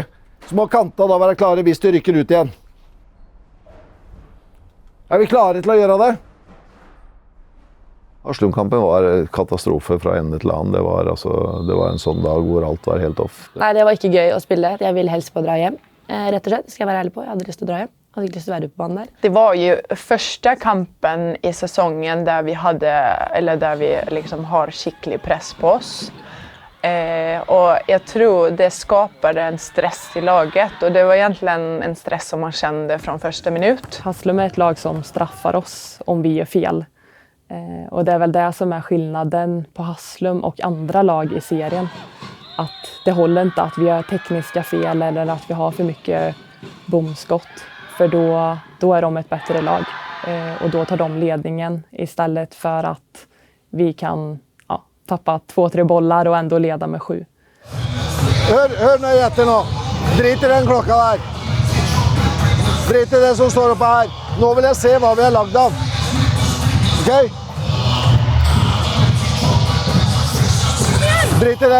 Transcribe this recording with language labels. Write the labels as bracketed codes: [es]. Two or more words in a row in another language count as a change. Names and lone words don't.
[no] Så må kanta da være klare hvis de rykker ut igjen. Er vi klare til å gjøre det? Haslum-kampen var katastrofe fra ende til annen. Det var en sånn dag hvor alt var helt off. Nei, det var ikke gøy å spille. Jeg ville helst på å dra hjem. Rett og slett, skal jeg være ærlig på. Jeg hadde lyst til å dra hjem. Jeg hadde ikke lyst til å være ute på banen der. [sv] Det var ju första kampen i säsongen där vi liksom har skicklig press på oss. Och jag tror det skapade en stress i laget, och det var egentligen en stress som man kände från första minut. Haslum är ett lag som straffar oss om vi gör fel. Och det är väl det som är skillnaden på Haslum och andra lag i serien. Att det håller inte att vi gör tekniska fel eller att vi har för mycket bomskott. För då är de ett bättre lag. Och då tar de ledningen istället för att vi kan tappa 2-3 bollar och ändå leda med 7. [no] Hør nå etter nå. Drit i den klokka der. Drit i det som står oppe her. Nå vil jeg se hva vi har lagd av. Ok? Drit i det.